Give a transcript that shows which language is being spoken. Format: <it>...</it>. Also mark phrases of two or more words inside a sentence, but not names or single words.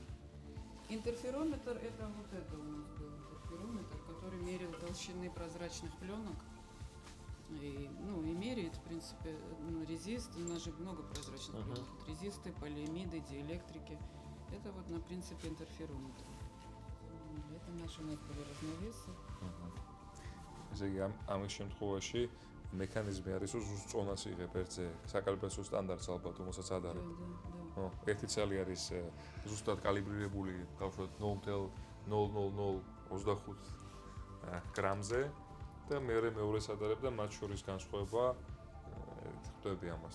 <ru>Интерферометр — это вот это у нас был интерферометр, который мерил толщины прозрачных пленок. И меряет, в принципе, резист, у нас же много прозрачных пленок. Резисты, полиэмиды, диэлектрики. Это вот на принципе интерферометра. Это наши у нас были разновесы.</ru> <ka>ესე იგი ამის შემთხვევაში მექანიზმი არის რომ ზუსტ წონას იღებ ერთზე საკალიბრო სტანდარტს ალბათ რომელსაც არ არის. ერთი ცალი არის ზუსტად კალიბრირებული გავშვათ 0.00025 გრამზე და მეორე სადარებ და მათ შორის განსხვავება ხვდები ამას.</ka>